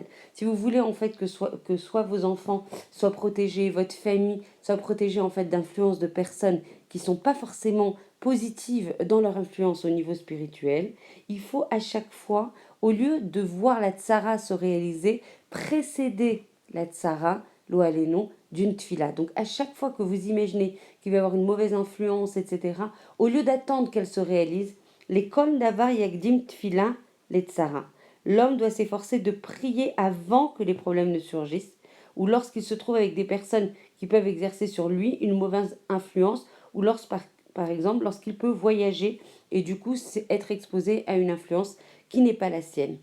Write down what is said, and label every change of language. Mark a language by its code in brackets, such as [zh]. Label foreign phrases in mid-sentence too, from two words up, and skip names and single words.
[fr] Si vous voulez en fait que soit vos enfants soient protégés, votre famille soit protégée en fait d'influence de personnes qui sont pas forcément positives dans leur influence au niveau spirituel, il faut à chaque fois, au lieu de voir la tzara se réaliser, précéder la tzara, [he] לא עלינו, [fr] d'une tfila. Donc à chaque fois que vous imaginez qu'il va y avoir une mauvaise influence, etc., au lieu d'attendre qu'elle se réalise, les [he] כל דבר יקדים תפילה [fr] les tzara. L'homme doit s'efforcer de prier avant que les problèmes ne surgissent, ou lorsqu'il se trouve avec des personnes qui peuvent exercer sur lui une mauvaise influence, ou par exemple lorsqu'il peut voyager et du coup être exposé à une influence qui n'est pas la sienne.